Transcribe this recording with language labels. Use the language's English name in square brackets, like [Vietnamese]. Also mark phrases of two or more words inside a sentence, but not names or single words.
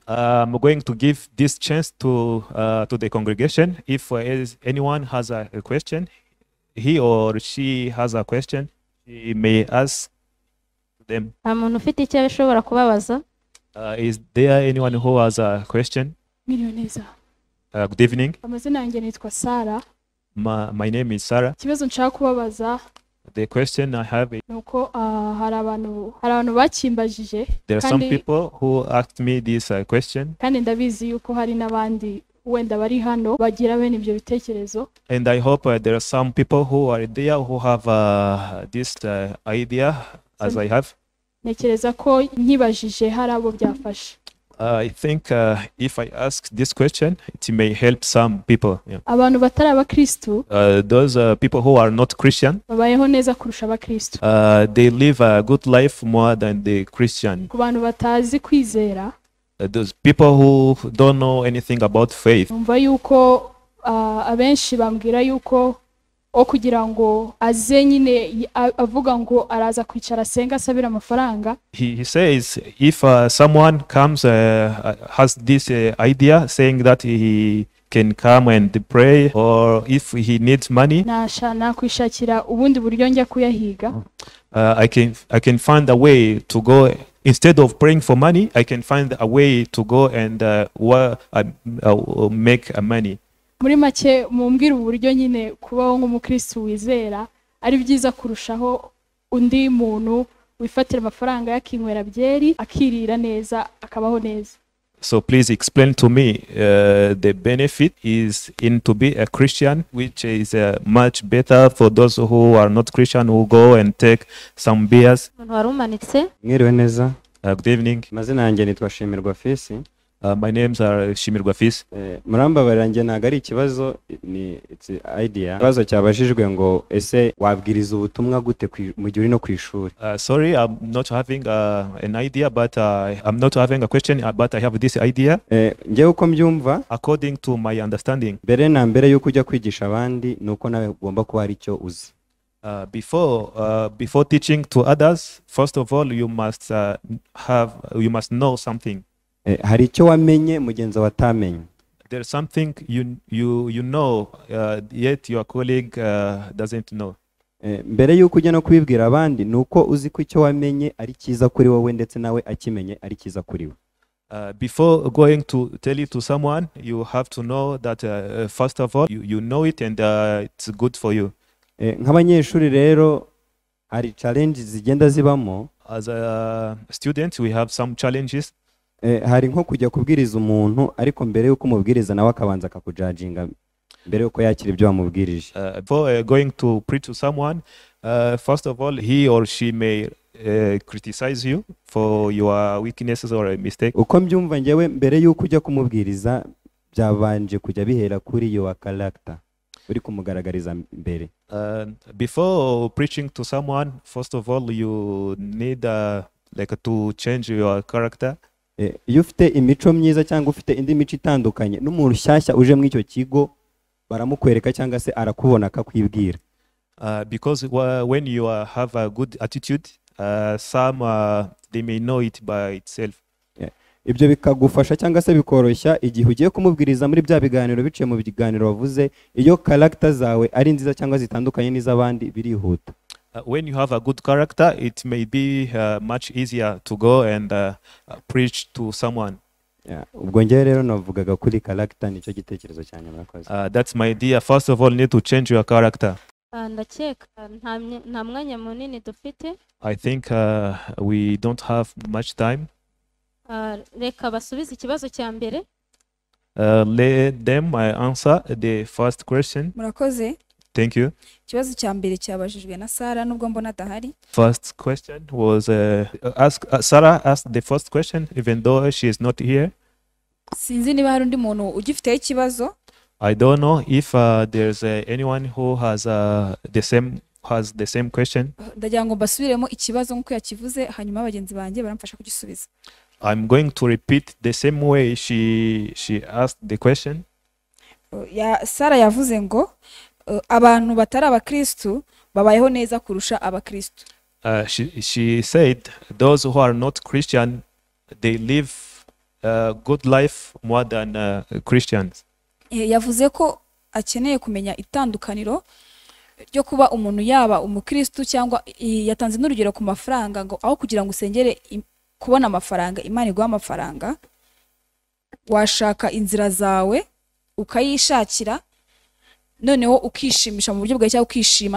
[English] I'm going to give this chance to the congregation. If anyone has a question, he or she has a question, she may ask them. [Kinyarwanda] Nta muntu ufite icyo ashobora kubabaza? [English] Is there anyone who has a question? [Kinyarwanda] Mwiriwe neza. [English] Good evening. [Kinyarwanda] Amazina yanjye nitwa Sara. [English] My name is Sarah. [Kinyarwanda] Ikibazo nshaka kubabaza [English] The question I have is, [Kinyarwanda] nuko hari abantu bakimbajije [English] there are some people who asked me this question, [Kinyarwanda] kandi ndabizi yuko hari n'abandi wenda bari hano bagira bene ibyo bitekerezo, [English] and I hope there are some people who are there who have this idea as I have. [Kinyarwanda] Ntekereza ko nkibajije hari abo byafasha. [English] I think if I ask this question, it may help some people. Yeah. [Kinyarwanda] Abantu batari abakristu [English] Those people who are not Christian, [Kinyarwanda] babayeho neza kurusha abakristu. [English] they live a good life more than the Christian. [Kinyarwanda] Ku bantu batazi kwizera, [English] Those people who don't know anything about faith, [Kinyarwanda] numva yuko abenshi bambwira yuko kugira ngo aze nyine avuga ngo araza kwicara asenga asabira amafaranga. [English] he says if someone comes has this idea saying that he can come and pray, or if he needs money, [Kinyarwanda] nakwishakira ubundi buryo njya kuyahiga. [English] I can find a way to go. Instead of praying for money, I can find a way to go and make money. [Kinyarwanda] Muri make mumbwira uburyo nyine kubaho nk'umukristo wizera ari byiza kurushaho undi muntu wifatira amafaranga yakinywera byeri akirira neza akabaho neza. [English] So please explain to me the benefit is in to be a Christian, which is much better for those who are not Christian who go and take some beers. [Kinyarwanda] Umuntu wari umanitse. Mwiriwe neza. [English] Good evening. [Kinyarwanda] Amazina yanjye nitwa Shimirwa Fisi. [English] My names are Shimirwa Fisi. [Kinyarwanda] Murambabarira njye ntago ari ikibazo, ni [English] it's idea. [Kinyarwanda] Ikibazo cyabajijwe ngo ese wabwiriza ubutumwa gute mu gihe uri no ku ishuri? [English] Sorry, I'm not having an idea, but I'm not having a question, but I have this idea. [Kinyarwanda] Njyewe uko mbyumva, [English] According to my understanding, [Kinyarwanda] mbere na mbere yuko ujya kwigisha abandi nuko nawe ugomba kuba hari icyo uzi. [English] Before teaching to others, first of all, you must know something. [Kinyarwanda] Hari icyo wamenye mugenzi watamenye. [English] There's something you know, yet your colleague doesn't know. [Kinyarwanda] Mbere yuko ujya no kubibwira abandi nuko uzi ko icyo wamenye ari cyiza kuri wowe ndetse nawe akimenye ari cyiza kuri we. [English] Before going to tell it to someone, you have to know that first of all you know it and it's good for you. [Kinyarwanda] Nk'abanyeshuri rero hari challenges zigenda zibamo. [English] As a student, we have some challenges. [Kinyarwanda] Hari nko kujya kubwiriza umuntu ariko mbere yuko umubwiriza nawe akabanza akakujudginga mbere yuko yakira ibyo wamubwirije. [English] Before going to preach to someone, first of all he or she may criticize you for your weaknesses or a mistake. [Kinyarwanda] Uko mbyumva njyewe mbere yuko ujya kumubwiriza byabanje kujya bihera kuri [English] your character [Kinyarwanda] uri kumugaragariza mbere. [English] Before preaching to someone, first of all you need like to change your character. [Kinyarwanda] Iyo ufite imico myiza cyangwa ufite indi mico itandukanye n'umuntu shyashya uje mu icyo kigo baramukwereka cyangwa se arakubona akakwibwira. [English] Because when you have a good attitude, some they may know it by itself. [Kinyarwanda] Ibyo bikagufasha cyangwa se bikoroshya igihe ugiye kumubwiriza muri bya biganiro biciye mu biganiro wavuze, iyo character zawe ari nziza cyangwa zitandukanye n'iz'abandi birihuta. [English] When you have a good character, it may be much easier to go and preach to someone. [Kinyarwanda] Ubwo njye rero navugaga kuri character, nicyo gitekerezo cyane murakoze. [English] That's my idea. First of all, need to change your character. [Kinyarwanda] Ndakeka nta mwanya munini dufite. [English] I think we don't have much time. [Kinyarwanda] Reka basubize ikibazo cya mbere. [English] Let them answer the first question. [Kinyarwanda] Murakoze. [English] Thank you. [Kinyarwanda] Ikibazo cya mbere cyabajijwe na Sara nubwo mbona adahari. [English] First question was Sarah asked the first question even though she is not here. [Kinyarwanda] Sinzi niba hari undi muntu ugifiteho ikibazo. [English] I don't know if there's anyone who has the same question. [Kinyarwanda] Ndagira ngo basubiremo ikibazo nk'uko yakivuze hanyuma abagenzi banjye baramfasha kugisubiza. [English] I'm going to repeat the same way she asked the question. [Kinyarwanda] Sara yavuze ngo abantu batari abakristu babayeho neza kurusha abakristu. [English] she said those who are not Christian, they live a good life more than Christians. [Kinyarwanda] Yavuze ko akeneye kumenya itandukaniro ryo kuba umuntu yaba umukristo cyangwa yatanze n'urugero ku mafaranga ngo aho kugira ngo usengere kubona amafaranga Imana iguha amafaranga washaka inzira zawe ukayishakira noneho ukishimisha mu buryo bwawe cyangwa ukishima.